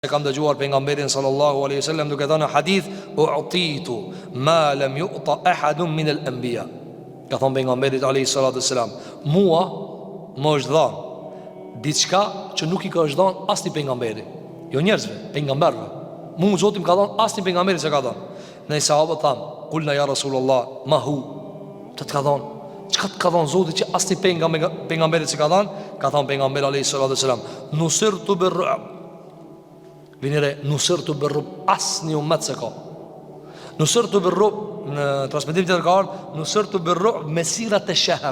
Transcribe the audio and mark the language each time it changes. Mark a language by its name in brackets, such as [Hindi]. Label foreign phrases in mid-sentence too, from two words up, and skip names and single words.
[Albanian] E kam dëgjuar pejgamberin [Arabic] صلى الله عليه وسلم [Albanian] duke thënë në hadith: [Arabic] "أعطيت ما لم يعط أحد من الأنبياء." [Albanian] Ka thënë pejgamberi [Arabic] عليه الصلاة والسلام, [Albanian] mua më është dhënë diçka që nuk i ka është dhënë asnjë pejgamberi. Jo njerëzve, pejgamberëve. Mua Zoti më ka dhënë asnjë pejgamberi s'e ka dhënë. Ne sahabët tham, [Arabic] "قلنا يا رسول الله ما هو?" [Albanian] Të ka dhënë. Çka të ka dhënë Zoti që asnjë pejgamberi s'e ka dhënë? Ka thënë pejgamberi [Arabic] عليه الصلاة والسلام, "نصرت بالرعب." [Albanian] Vinire, [Arabic] نصرت بالرعب, [Albanian] asnjë ummet se ka. [Arabic] نصرت بالرعب, [Albanian] në transmetim tjetër ka ardhur, [Arabic] نصرت بالرعب مسيرة الشهر.